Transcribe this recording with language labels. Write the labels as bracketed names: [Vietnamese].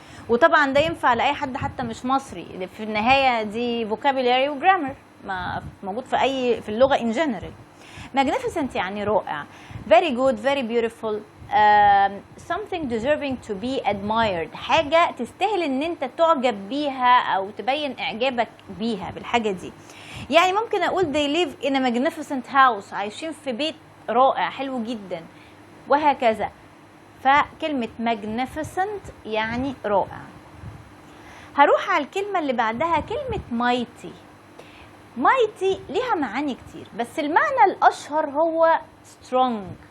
[Arabic] وطبعا ده ينفع لاي حد حتى مش مصري، في النهايه دي فوكابيلاري وجرامر ما موجود في اللغه ان جنرال. magnificent يعني رائع. [English] very good, very beautiful, something deserving to be admired. [Arabic] حاجه تستاهل ان انت تعجب بيها او تبين اعجابك بيها بالحاجه دي. يعني ممكن اقول [English] they live in a magnificent house. [Arabic] عايشين في بيت رائع حلو جدا، وهكذا. فكلمة magnificent يعني رائع. هروح على الكلمة اللي بعدها، كلمة mighty. mighty ليها معاني كتير، بس المعنى الأشهر هو strong.